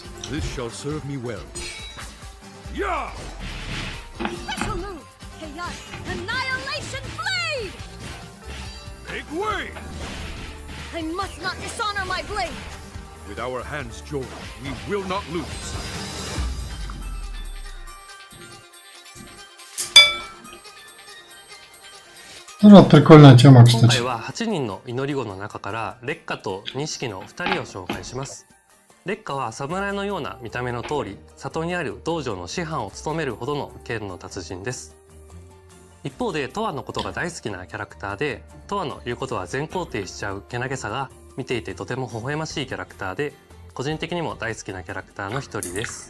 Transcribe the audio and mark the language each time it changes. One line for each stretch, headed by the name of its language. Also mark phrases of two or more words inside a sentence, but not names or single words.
English: This shall serve me well. Yeah! Special move! Chaos Annihilation Blade! Make way! I must not dishonor my blade! With our hands joined, we will not lose.
Russian: Прикольная тема,
Japanese: 今
Russian: кстати.
Japanese: 回は8人の祈り子の中から烈火と錦の2人を紹介します。 烈火は侍のような見た目の通り、里にある道場の師範を務めるほどの剣の達人です。一方でトワのことが大好きなキャラクターで、トワの言うことは全肯定しちゃうけなげさが見ていてとても微笑ましいキャラクターで、個人的にも大好きなキャラクターの一人です。